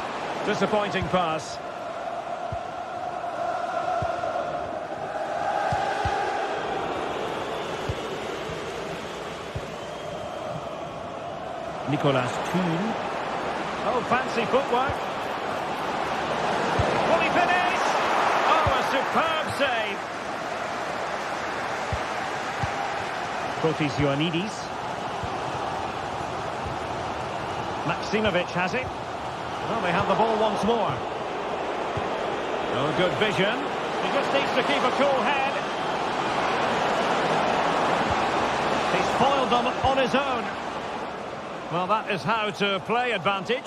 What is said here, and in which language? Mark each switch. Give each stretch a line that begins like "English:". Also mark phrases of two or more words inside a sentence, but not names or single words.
English: Disappointing pass. Nicolas Kuhn. Oh, fancy footwork. Will he finish? Oh, a superb save. Kotis Ioannidis. Maximovic has it. Well, they have the ball once more. Oh, good vision. He just needs to keep a cool head. He's foiled them on his own. Well, that is how to play advantage.